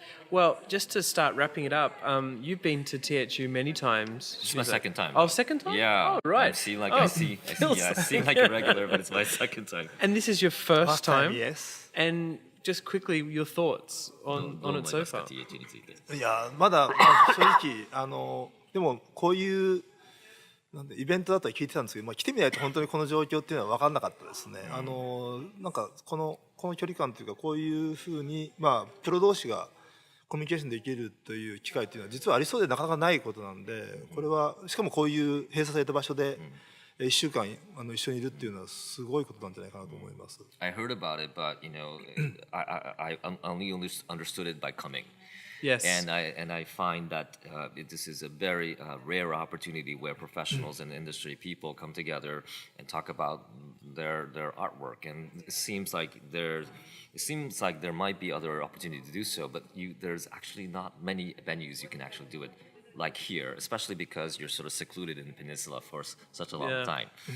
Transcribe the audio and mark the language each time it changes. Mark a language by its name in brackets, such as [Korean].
[English] Well, just to start wrapping it up, you've been to THU many times. It's my second time. Oh, second time? Yeah. Oh, right. I seem like a regular, but it's my second time. And this is your first time. Yes. And just quickly, your thoughts on it so far. [Japanese] THU について。いやまだ正直でもこういうなんでイベントだとは聞いてたんですけど、来てみないと本当にこの状況っていうのは分かんなかったですね。なんかこの距離感というかこういうふうにプロ同士がコミュニケーションできるという機会っていうのは実はありそうでなかなかないことなんで、これはしかもこういう閉鎖された場所で1週間一緒にいるっていうのはすごいことなんじゃないかなと思います。 [English] I heard about it, but I only understood it by coming. Yes. And I find that this is a very rare opportunity where professionals and industry people come together and talk about their artwork. And it seems like there might be other opportunity to do so, but there's actually not many venues you can actually do it like here, especially because you're sort of secluded in the peninsula for such a long time.